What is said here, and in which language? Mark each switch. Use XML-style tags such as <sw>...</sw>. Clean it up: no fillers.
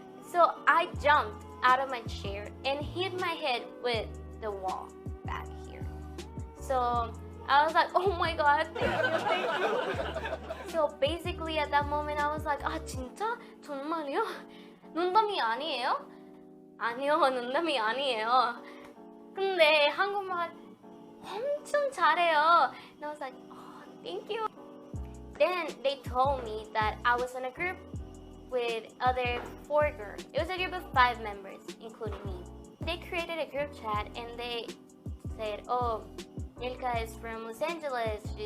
<en>So I jumped out of my chair and hit my head with the wall back here. So I was like, oh my god, thank you. So basically at that moment I was like,</en> <ko>아 진짜? 정말요? 농담이 아니에요? 아니요, 농담이 아니에요. 근데 한국말 엄청 잘해요.</ko> <en>And I was like, oh, thank you. Then they told me that I was in a group with other 4 girls. It was a group of 5 members, including me. They created a group chat and they said, oh, Milka is from Los Angeles.</en>